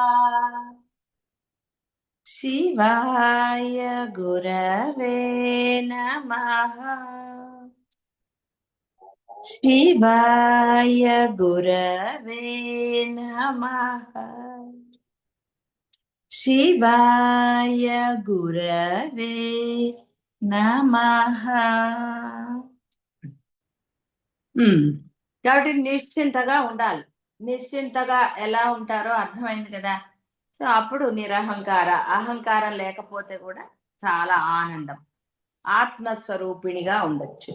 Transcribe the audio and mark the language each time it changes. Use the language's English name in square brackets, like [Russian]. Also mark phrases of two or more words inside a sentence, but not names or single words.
[Sanskrit] शिवाय गुरवे नमः। शिवाय गुरवे नमः। शिवाय गुरवे नमः। [Telugu] కాబట్టి నిశ్చింతగా ఉండాలి. నిశ్చింతగా ఎలా ఉంటారో అర్థమైంది కదా. సో అప్పుడు నిరహంకార, అహంకారం లేకపోతే కూడా చాలా ఆనందం, ఆత్మస్వరూపిణిగా ఉండొచ్చు.